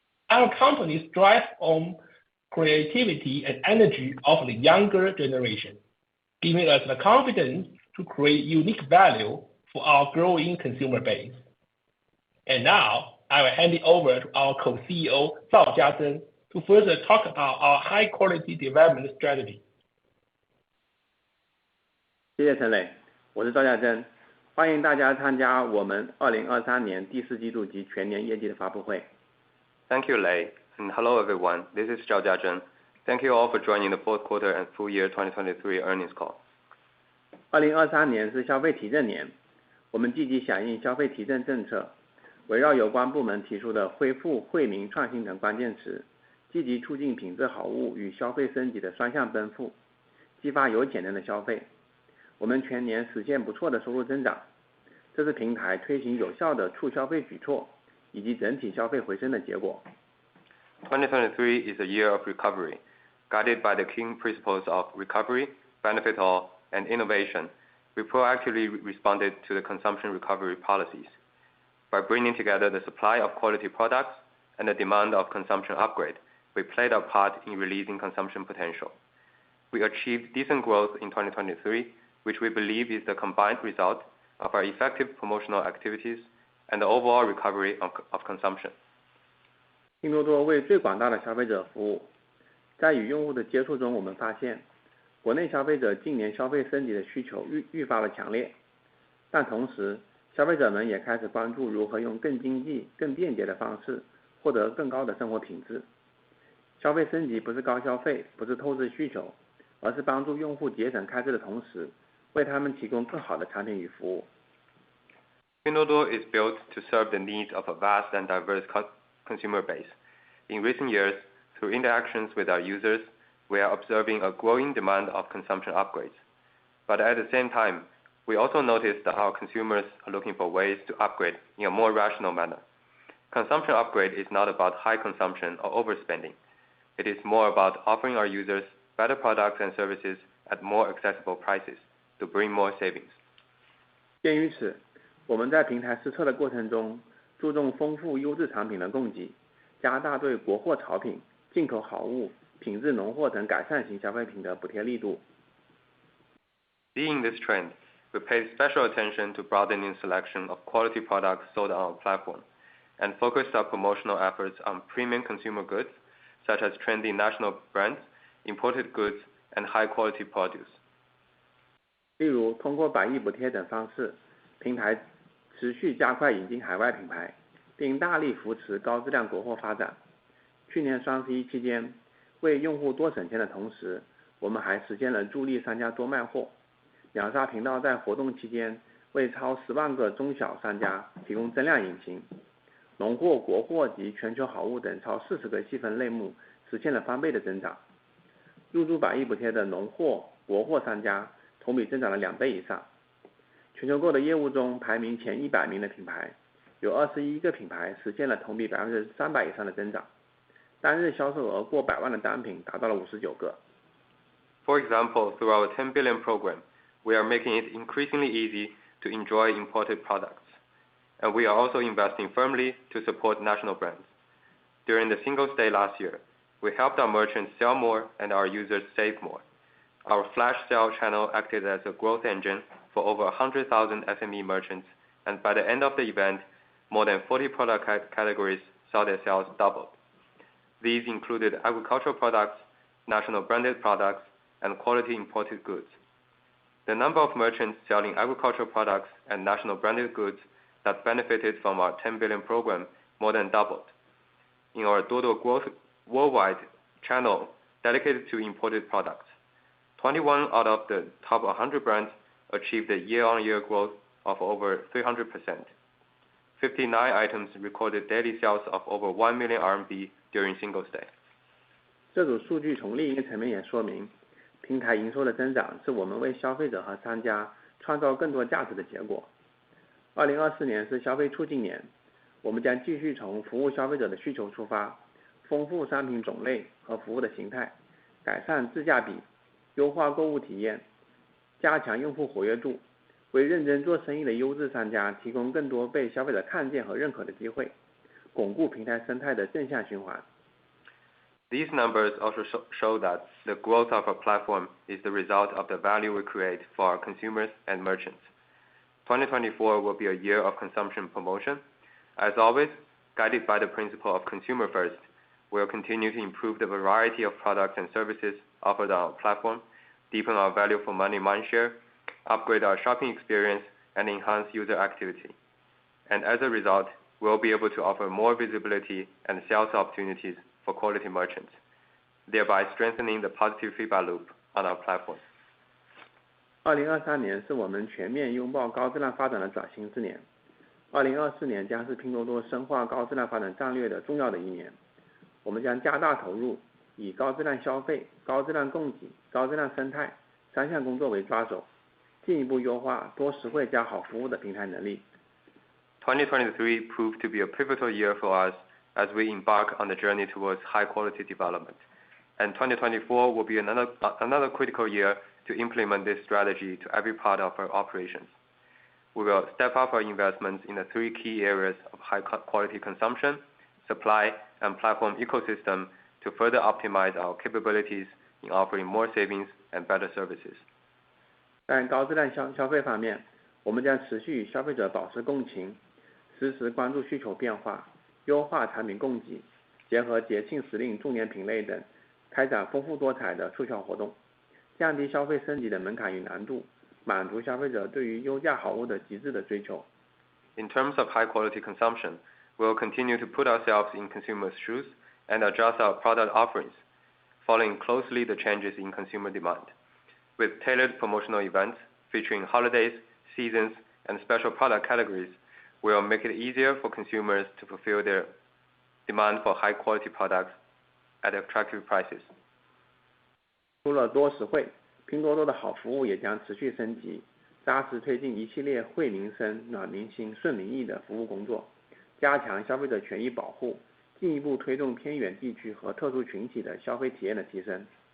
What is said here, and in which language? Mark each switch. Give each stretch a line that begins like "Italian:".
English: Our company strives on creativity and energy of the younger generation, giving us the confidence to create unique value for our growing consumer base. And now, I will hand it over to our co-CEO, Zhao Jiazhen, to further talk about our high-quality development strategy.
Chinese: 谢谢陈磊，我是赵家珍，欢迎大家参加我们2023年第四季度及全年业绩的发布会。
English: Thank you, Lei, and hello everyone. This is Zhao Jiazhen. Thank you all for joining the fourth quarter and full year 2023 earnings call.
Chinese: 2023年是消费提振年，我们积极响应消费提振政策，围绕有关部门提出的恢复、惠民、创新等关键词，积极促进品质好物与消费升级的双向奔赴，激发有潜能的消费。我们全年实现不错的收入增长，这是平台推行有效的促消费举措以及整体消费回升的结果。
English: 2023 is a year of recovery, guided by the key principles of recovery, benefit all, and innovation. We proactively responded to the consumption recovery policies. By bringing together the supply of quality products and the demand of consumption upgrade, we played our part in releasing consumption potential. We achieved decent growth in 2023, which we believe is the combined result of our effective promotional activities and the overall recovery of consumption.
Chinese: 拼多多为最广大的消费者服务。在与用户的接触中，我们发现，国内消费者近年消费升级的需求愈发的强烈，但同时，消费者们也开始关注如何用更经济、更便捷的方式获得更高的生活品质。消费升级不是高消费，不是透支需求，而是帮助用户节省开支的同时，为他们提供更好的产品与服务。
English: Pinduoduo is built to serve the needs of a vast and diverse consumer base. In recent years, through interactions with our users, we are observing a growing demand of consumption upgrades. But at the same time, we also notice that our consumers are looking for ways to upgrade in a more rational manner. Consumption upgrade is not about high consumption or overspending. It is more about offering our users better products and services at more accessible prices to bring more savings.
Chinese: 鉴于此，我们在平台试测的过程中，注重丰富优质产品的供给，加大对国货潮品、进口好物、品质农货等改善型消费品的补贴力度。
English: Seeing this trend, we paid special attention to broadening selection of quality products sold on our platform, and focused our promotional efforts on premium consumer goods, such as trendy national brands, imported goods, and high-quality produce.
Chinese: 例如，通过百亿补贴等方式，平台持续加快引进海外品牌，并大力扶持高质量国货发展。去年双11期间，为用户多省钱的同时，我们还实现了助力商家多卖货。秒杀频道在活动期间为超10万个中小商家提供增量引擎，农货、国货及全球好物等超40个细分类目实现了翻倍的增长。入驻百亿补贴的农货、国货商家同比增长了2倍以上。全球购的业务中排名前100名的品牌，有21个品牌实现了同比300%以上的增长，单日销售额过100万的单品达到了59个。
English: For example, through our 10 billion program, we are making it increasingly easy to enjoy imported products, and we are also investing firmly to support national brands. During the Singles' Day last year, we helped our merchants sell more and our users save more. Our flash sale channel acted as a growth engine for over 100,000 SME merchants, and by the end of the event, more than 40 product categories saw their sales doubled. These included agricultural products, national branded products, and quality imported goods. The number of merchants selling agricultural products and national branded goods that benefited from our 10 billion program more than doubled. In our Duoduo Growth Worldwide channel dedicated to imported products, 21 out of the top 100 brands achieved a year-on-year growth of over 300%. 59 items recorded daily sales of over 1 million RMB during Singles' Day.
Chinese: 这组数据从另一个层面也说明，平台营收的增长是我们为消费者和商家创造更多价值的结果。 2024年是消费促进年，我们将继续从服务消费者的需求出发，丰富商品种类和服务的形态，改善质价比，优化购物体验，加强用户活跃度，为认真做生意的优质商家提供更多被消费者看见和认可的机会，巩固平台生态的正向循环。
English: These numbers also show that the growth of our platform is the result of the value we create for our consumers and merchants. 2024 will be a year of consumption promotion. As always, guided by the principle of consumer first, we will continue to improve the variety of products and services offered on our platform, deepen our value for money mindshare, upgrade our shopping experience, and enhance user activity. And as a result, we will be able to offer more visibility and sales opportunities for quality merchants, thereby strengthening the positive feedback loop on our platform.
Chinese: 2023年是我们全面拥抱高质量发展的转型之年。 2024年将是拼多多深化高质量发展战略的重要的一年。我们将加大投入，以高质量消费、高质量供给、高质量生态3项工作为抓手，进一步优化多实惠加好服务的平台能力。
English: 2023 proved to be a pivotal year for us as we embark on the journey towards high-quality development. And 2024 will be another critical year to implement this strategy to every part of our operations. We will step up our investments in the 3 key areas of high-quality consumption, supply, and platform ecosystem to further optimize our capabilities in offering more savings and better services.
Chinese: 在高质量消费方面，我们将持续与消费者保持共情，实时关注需求变化，优化产品供给，结合节庆时令、重点品类等，开展丰富多彩的促销活动，降低消费升级的门槛与难度，满足消费者对于优价好物的极致的追求。
English: In terms of high quality consumption, we will continue to put ourselves in consumers' shoes and adjust our product offerings, following closely the changes in consumer demand. With tailored promotional events featuring holidays, seasons, and special product categories, we will make it easier for consumers to fulfill their demand for high quality products at attractive prices.
Chinese: 除了多实惠，拼多多的好服务也将持续升级，扎实推进一系列惠民生、暖民心、顺民意的服务工作，加强消费者权益保护，进一步推动偏远地区和特殊群体的消费体验的提升。